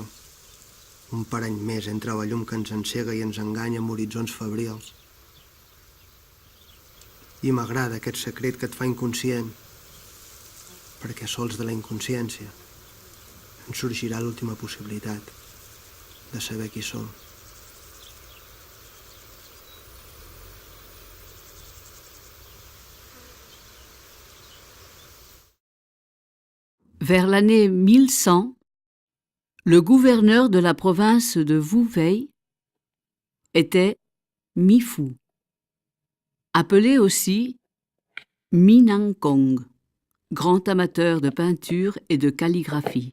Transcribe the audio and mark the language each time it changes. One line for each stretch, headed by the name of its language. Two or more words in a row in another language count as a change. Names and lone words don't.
Catalan: Un parany més entre la llum que ens encega i ens enganya amb horitzons febrils. I m'agrada aquest secret que et fa inconscient, perquè sols de la inconsciència ens sorgirà l'última possibilitat de saber qui som.
French: Vers l'année 1100, le gouverneur de la province de Wu-Wei était Mi-Fu, appelé aussi Mi-Nang-Kong, grand amateur de peinture et de calligraphie.